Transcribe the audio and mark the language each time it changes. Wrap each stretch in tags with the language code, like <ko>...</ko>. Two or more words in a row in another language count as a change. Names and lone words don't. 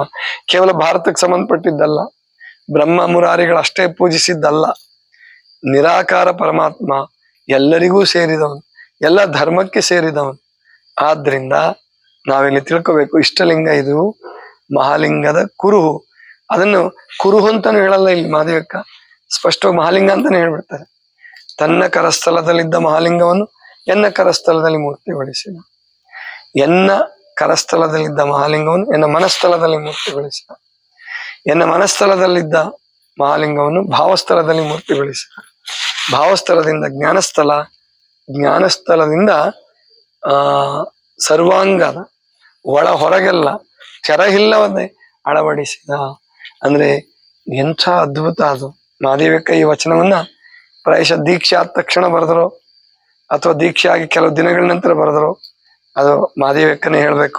<kn>ಕೇವಲ ಭಾರತಕ್ಕೆ ಸಂಬಂಧಪಟ್ಟಿದ್ದಲ್ಲ, ಬ್ರಹ್ಮ ಮುರಾರಿಗಳು ಅಷ್ಟೇ ಪೂಜಿಸಿದ್ದಲ್ಲ, ನಿರಾಕಾರ ಪರಮಾತ್ಮ ಎಲ್ಲರಿಗೂ ಸೇರಿದವನು, ಎಲ್ಲ ಧರ್ಮಕ್ಕೆ ಸೇರಿದವನು. ಆದ್ರಿಂದ ನಾವಿಲ್ಲಿ ತಿಳ್ಕೋಬೇಕು, ಇಷ್ಟಲಿಂಗ ಇದು ಮಹಾಲಿಂಗದ ಕುರುಹು. ಅದನ್ನು ಕುರುಹು ಅಂತಾನು ಹೇಳಲ್ಲ ಇಲ್ಲಿ ಮಹಾದೇವಕ್ಕ, ಸ್ಪಷ್ಟವಾಗಿ ಮಹಾಲಿಂಗ ಅಂತಾನೆ ಹೇಳ್ಬಿಡ್ತಾರೆ. ತನ್ನ ಕರಸ್ಥಲದಲ್ಲಿದ್ದ ಮಹಾಲಿಂಗವನ್ನು ಎನ್ನ ಕರಸ್ಥಲದಲ್ಲಿ ಮೂರ್ತಿಗೊಳಿಸಿದ. ಎನ್ನ ಕರಸ್ಥಲದಲ್ಲಿದ್ದ ಮಹಾಲಿಂಗವನ್ನು ಎನ್ನ ಮನಸ್ಥಳದಲ್ಲಿ ಮೂರ್ತಿಗೊಳಿಸಿದ. ಎನ್ನ ಮನಸ್ಥಳದಲ್ಲಿದ್ದ ಮಹಾಲಿಂಗವನ್ನು ಭಾವಸ್ಥಳದಲ್ಲಿ ಮೂರ್ತಿಗೊಳಿಸಿದ. ಭಾವಸ್ಥಳದಿಂದ ಜ್ಞಾನಸ್ಥಳ, ಜ್ಞಾನಸ್ಥಳದಿಂದ ಸರ್ವಾಂಗದ ಒಳ ಹೊರಗೆಲ್ಲ ತೆರಹಿಲ್ಲವನ್ನೇ ಅಳವಡಿಸಿದ. ಅಂದ್ರೆ ಎಂಥ ಅದ್ಭುತ ಅದು. ಮಹಾದೇವಕ್ಕ ಈ ವಚನವನ್ನ ಪ್ರಾಯಶಃ ದೀಕ್ಷೆ ಆದ ತಕ್ಷಣ ಬರೆದ್ರು, ಅಥವಾ ದೀಕ್ಷೆ ಆಗಿ ಕೆಲವು ದಿನಗಳ ನಂತರ ಬರೆದ್ರು, ಅದು ಮಹಾದೇವಕ್ಕನೇ ಹೇಳ್ಬೇಕು.</kn>